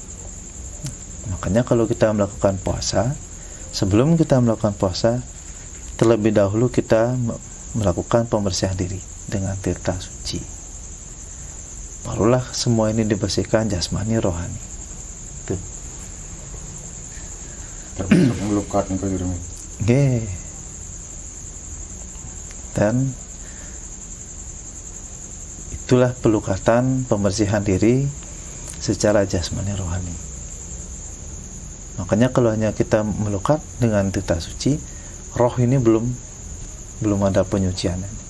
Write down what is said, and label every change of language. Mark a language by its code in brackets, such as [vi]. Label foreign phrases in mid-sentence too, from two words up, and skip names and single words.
[id] Makanya kalau kita melakukan puasa, sebelum kita melakukan puasa, terlebih dahulu kita melakukan pembersihan diri dengan tirta suci. Barulah semua ini dibersihkan jasmani rohani. Tuh. Termasuk melukat nih Jero. Nggih. Dan itulah pelukatan pembersihan diri secara jasmani rohani. Makanya kalau hanya kita melukat dengan tirta suci, roh ini belum ada penyucian.